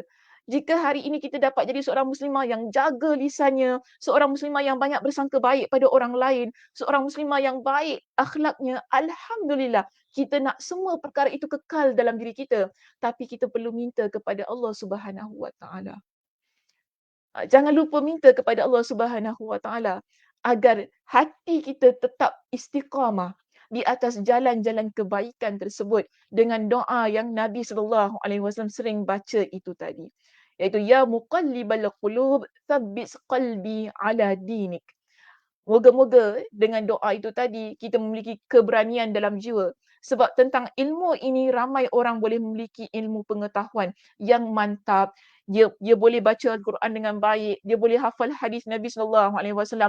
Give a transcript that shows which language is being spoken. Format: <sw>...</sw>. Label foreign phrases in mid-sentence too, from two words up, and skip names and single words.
<ms>Jika hari ini kita dapat jadi seorang muslimah yang jaga lisannya, seorang muslimah yang banyak bersangka baik pada orang lain, seorang muslimah yang baik akhlaknya, alhamdulillah, kita nak semua perkara itu kekal dalam diri kita. Tapi kita perlu minta kepada Allah</ms> <ar>سبحانه وتعالى.</ar> <ms>Jangan lupa minta kepada Allah</ms> <ar>سبحانه وتعالى</ar> <ms>agar hati kita tetap istiqamah di atas jalan-jalan kebaikan tersebut dengan doa yang Nabi</ms> <ar>صلى الله عليه وسلم</ar> <ms>sering baca itu tadi, iaitu</ms> <ar>يا مقلب القلوب ثبت قلبي على دينك.</ar> <ms>Moga-moga dengan doa itu tadi kita memiliki keberanian dalam jiwa. Sebab tentang ilmu ini ramai orang boleh memiliki ilmu pengetahuan yang mantap. Dia boleh baca Al-Quran dengan baik, dia boleh hafal hadis Nabi</ms> <ar>صلى الله عليه وسلم.</ar>